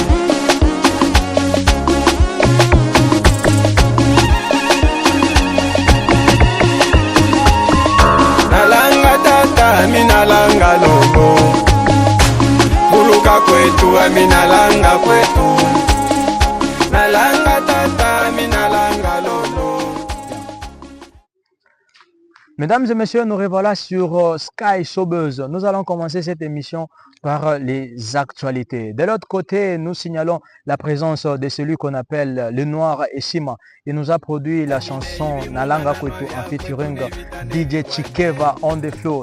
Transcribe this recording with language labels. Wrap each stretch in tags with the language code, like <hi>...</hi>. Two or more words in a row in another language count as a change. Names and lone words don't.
<sw>Minalanga logo Buluka kwetu, minalanga kwetu Nalanga tata, minalanga logo.</sw> <fr>Mesdames et messieurs, nous revoilà sur Sky Showbuzz. Nous allons commencer cette émission par les actualités. De l'autre côté, nous signalons la présence de celui qu'on appelle le Noir Eshima. Il nous a produit la chanson Nalanga Kwetu en featuring DJ Chikeva</fr> <en>on the flow.</en>